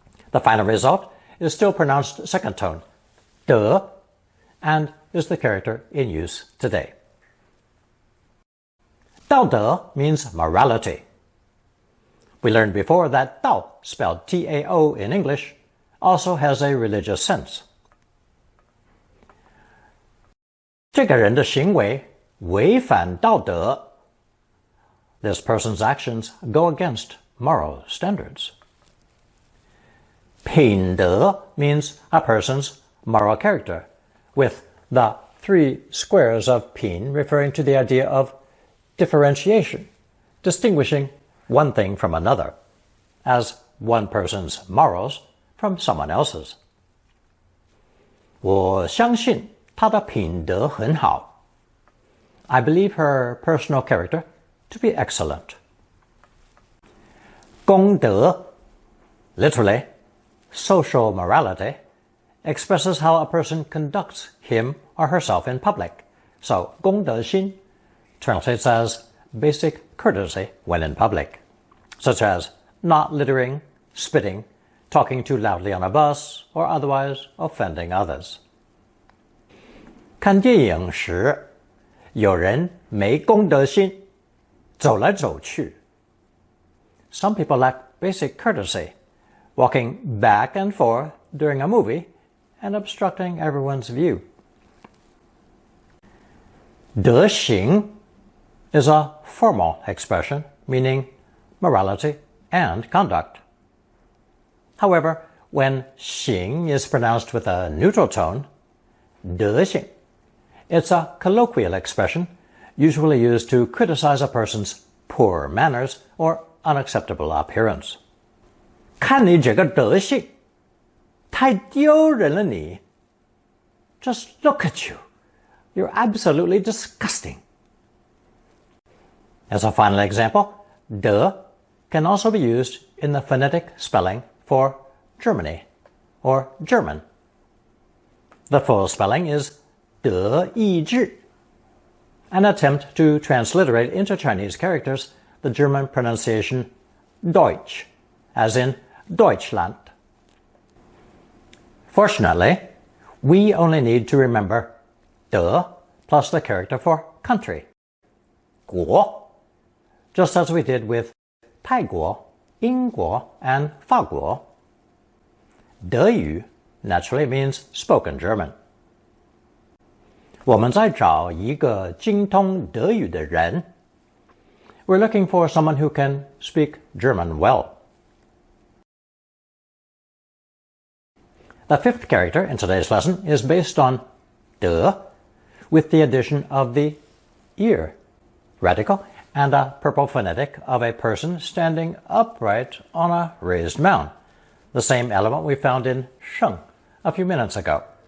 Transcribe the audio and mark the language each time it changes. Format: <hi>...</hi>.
<en>The final result is still pronounced second tone, 的, and is the character in use today. 道德 means morality. We learned before that 道, spelled T-A-O in English, also has a religious sense.</en> <zh>这个人的行为违反道德.</zh> <en>This person's actions go against moral standards. 品德 means a person's moral character, with the 3 squares of 品 referring to the idea of differentiation, distinguishing one thing from another, as one person's morals from someone else's.</en> <zh>我相信她的品德很好.</zh> <en>I believe her personal character to be excellent. 公德, literally, social morality, expresses how a person conducts him or herself in public. So, 公德心 translates as basic courtesy when in public, such as not littering, spitting, talking too loudly on a bus, or otherwise offending others.</en> <zh>看电影时，有人没公德心，走来走去.</zh> <en>Some people lack basic courtesy, walking back and forth during a movie and obstructing everyone's view. 德行 is a formal expression meaning morality and conduct. However, when 行 is pronounced with a neutral tone, 德行, it's a colloquial expression usually used to criticize a person's poor manners or unacceptable appearance.</en> <zh>看你这个德行，太丢人了你.</zh> <en>Just look at you. You're absolutely disgusting. As a final example, de can also be used in the phonetic spelling for Germany or German. The full spelling is 德意志. An attempt to transliterate into Chinese characters the German pronunciation Deutsch, as in Deutschland. Fortunately, we only need to remember de plus the character for country, 国, just as we did with 泰国, 英国, and 法国. 德语 naturally means spoken German.</en> <zh>我们在找一个精通德语的人.</zh> <en>We're looking for someone who can speak German well. The fifth character in today's lesson is based on de with the addition of the ear radical and a purple phonetic of a person standing upright on a raised mound, the same element we found in sheng a few minutes ago.</en>